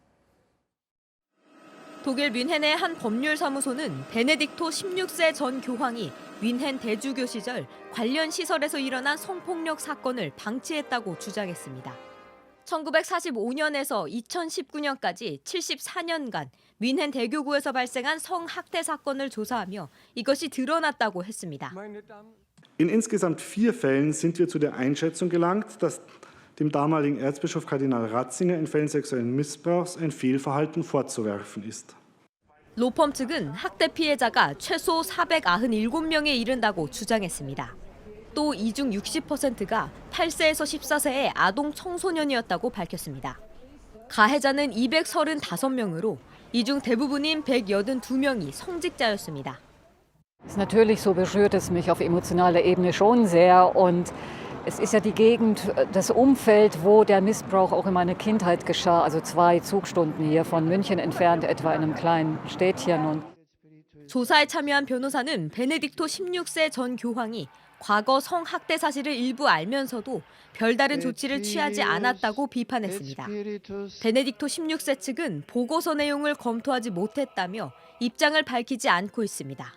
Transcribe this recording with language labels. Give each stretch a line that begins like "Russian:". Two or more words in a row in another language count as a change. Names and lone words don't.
Korean: 독일 뮌헨의 한 법률사무소는 베네딕토 16세 전 교황이 뮌헨 대주교 시절 관련 시설에서 일어난 성폭력 사건을 방치했다고 주장했습니다. 1945년에서 2019년까지 74년간 뮌헨 대교구에서 발생한 성학대 사건을 조사하며 이것이 드러났다고 했습니다.
German: In insgesamt 4 Fällen sind wir zu der Einschätzung gelangt, dass dem damaligen Erzbischof Kardinal Ratzinger in Fällen sexuellen Missbrauchs ein Fehlverhalten vorzuwerfen ist.
Korean: 로펌 측은 학대 피해자가 최소 497명에 이른다고 주장했습니다. 또 이 중 60%가 8세에서 14세의 아동 청소년이었다고 밝혔습니다. 가해자는 235명으로 이 중 대부분인 182명이 성직자였습니다.
German: Natürlich so berührt es mich auf emotionaler Ebene schon sehr und es ist ja die Gegend, das Umfeld, wo der Missbrauch auch in meiner Kindheit geschah, also 2 Zugstunden hier von München entfernt, etwa in einem kleinen Städtchen. Und
Korean: 조사에 참여한 변호사는 베네딕토 16세 전 교황이 과거 성학대 사실을 일부 알면서도 별다른 조치를 취하지 않았다고 비판했습니다. 베네딕토 16세 측은 보고서 내용을 검토하지 못했다며 입장을 밝히지 않고 있습니다.